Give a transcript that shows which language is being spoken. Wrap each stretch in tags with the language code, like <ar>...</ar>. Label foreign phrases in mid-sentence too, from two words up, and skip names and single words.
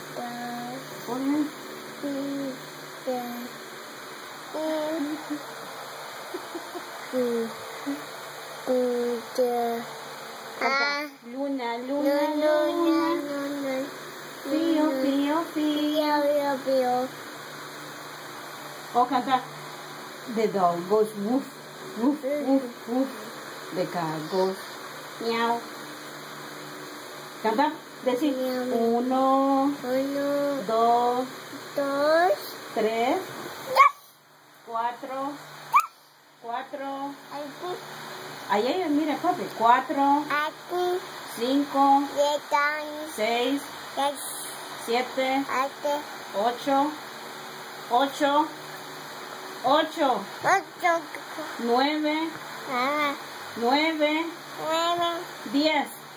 <en>Both hands.</en> <es>Luna, luna, luna. Fio, fio, fio. Oh, canta.</es> <en>The dog goes woof, woof, woof, woof. The car goes meow.</en> <es>Canta. Decir 1, 2, 3, 4. Ahí, mira, papi. 4, 5, 6, 7, 8, 9, 10.</es>